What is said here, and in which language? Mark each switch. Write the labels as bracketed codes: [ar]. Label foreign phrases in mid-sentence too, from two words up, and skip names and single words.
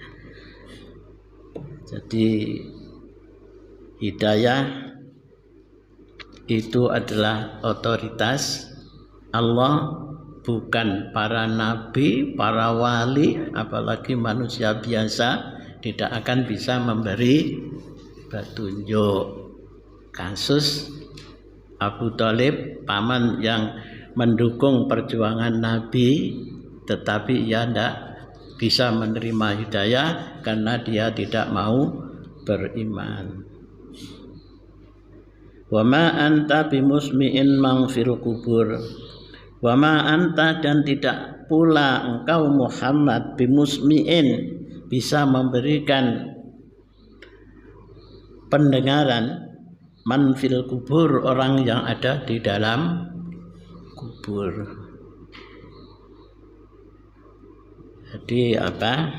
[id] Jadi hidayah itu adalah otoritas Allah, bukan para nabi, para wali, apalagi manusia biasa tidak akan bisa memberi petunjuk. Kasus Abu Thalib, paman yang mendukung perjuangan Nabi, tetapi ia tidak bisa menerima hidayah karena dia tidak mau beriman. [ar] وما أنت بمسمع من في القبور. وما أنت, [id] dan tidak pula engkau Muhammad bimusmi'in, bisa memberikan pendengaran [ar] من في القبور, [id] orang yang ada di dalam kubur. Jadi apa?